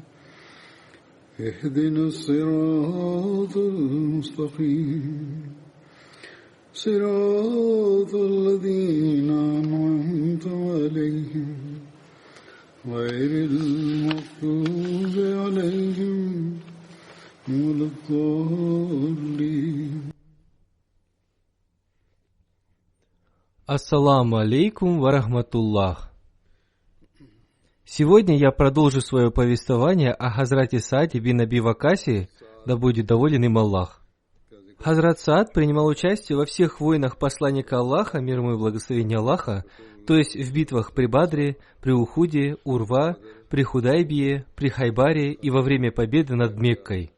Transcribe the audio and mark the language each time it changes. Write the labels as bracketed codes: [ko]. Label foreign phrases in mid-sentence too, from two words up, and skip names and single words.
[ar] اهدنا الصراط المستقيم صراط الذين أنعمت عليهم غير المغضوب عليهم ولا الضالين. السلام عليكم ورحمة الله. [ru] Сегодня я продолжу свое повествование о Хазрате Сааде бин Аби Вакасе, да будет доволен им Аллах. Хазрат Саад принимал участие во всех войнах посланника Аллаха, мир ему и благословение Аллаха, то есть в битвах при Бадре, при Ухуде, Урва, при Худайбие, при Хайбаре и во время победы над Меккой.